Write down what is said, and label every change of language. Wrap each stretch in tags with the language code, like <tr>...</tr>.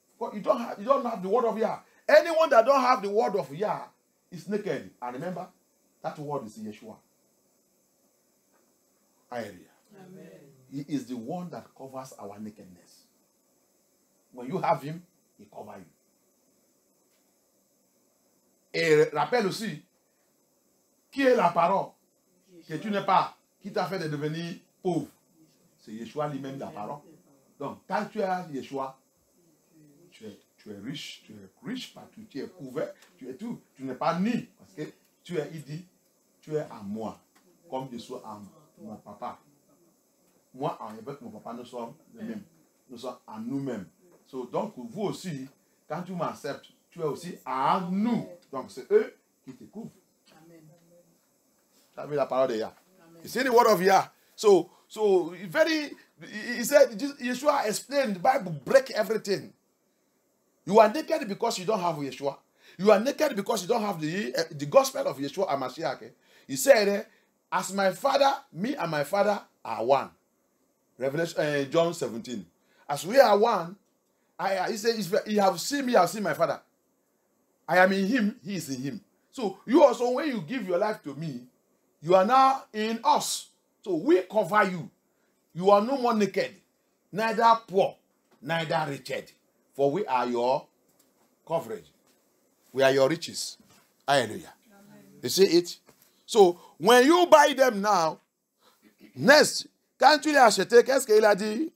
<en>For you don't have the word of Yah. Anyone that don't have the word of Yah is naked. And remember, that word is Yeshua. Hallelujah. Amen. He is the one that covers our nakedness. When you have him, he covers you.</en> <fr>Et rappelle aussi, qui est la parole que tu n'es pas, qui t'a fait de devenir pauvre? C'est Yeshua lui-même la parole. Donc, quand tu as Yeshua, tu es riche partout, tu es couvert, tu es tout. Tu n'es pas ni, parce que il dit, tu es à moi, comme je suis à mon papa. Moi, avec mon papa, nous sommes les mêmes. Nous sommes à nous-mêmes. Donc, vous aussi, quand tu m'acceptes, tu es aussi à nous. Donc, c'est eux qui te couvrent. Tu as vu la parole de Yah.</fr> <en>You see the word of Yah. So he said, Yeshua explained, the Bible break everything. You are naked because you don't have Yeshua. You are naked because you don't have the gospel of Yeshua HaMashiach. He said, as my father, me and my father are one. Revelation, John 17. As we are one, he said, you have seen me, I have seen my father. I am in him, he is in him. So you also, when you give your life to me, you are now in us. So we cover you. You are no more naked, neither poor, neither wretched. For we are your coverage. We are your riches. Hallelujah. Amen. You see it? So when you buy them now, next,</en> <fr>quand tu l'as acheté, qu'est-ce qu'il a dit?</fr>